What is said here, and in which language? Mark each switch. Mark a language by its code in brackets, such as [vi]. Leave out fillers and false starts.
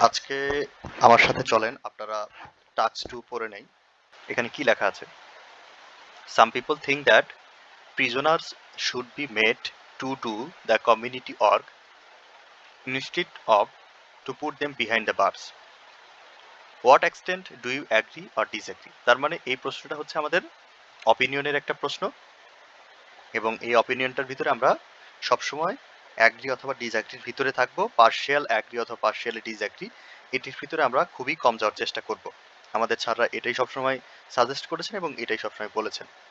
[bn] আজকে আমার সাথে চলেন আপনারা টাস্ক 2 পড়ে নেই। এখানে কি লেখা আছে? [en] Some people think that prisoners should be made to do the community work instead of to put them behind the bars. What extent do you agree or disagree? [bn] তার মানে এই প্রশ্নটা হচ্ছে আমাদের অপিনিয়নের একটা প্রশ্ন এবং এই অপিনিয়নটার ভিতরে আমরা সবসময় অ্যাগ্রি অথবা ডিসঅ্যাগ্রির ভিতরে থাকবো। পার্শিয়াল অ্যাগ্রি অথবা পার্শিয়ালি ডিসঅ্যাগ্রি এটির ভিতরে আমরা খুবই কম যাওয়ার চেষ্টা করব। আমাদের স্যাররা এটাই সবসময় সাজেস্ট করেছেন এবং এটাই সবসময় বলেছেন।